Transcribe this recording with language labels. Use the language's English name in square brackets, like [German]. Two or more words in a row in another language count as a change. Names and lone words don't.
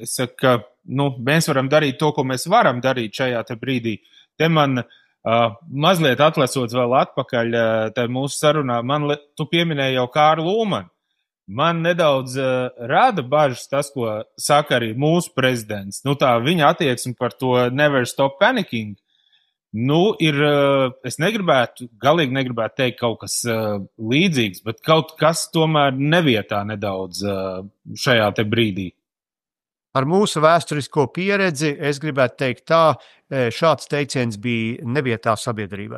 [Latvian] Es saku, ka mēs varam darīt to, ko mēs varam darīt šajā te brīdī. Te man mazliet atlasot vēl atpakaļ mūsu sarunā, tu pieminēji jau Kārlu Ulmanu. Man nedaudz rada bažas tas, ko saka arī mūsu prezidents. Viņa attieksme par to [English] never stop panicking. [Latvian] Es galīgi negribētu teikt kaut kas līdzīgs, bet kaut kas tomēr nevietā nedaudz šajā te brīdī. Ar mūsu vēsturisko pieredzi es gribētu teikt tā, šāds teiciens bija nevietā sabiedrībai.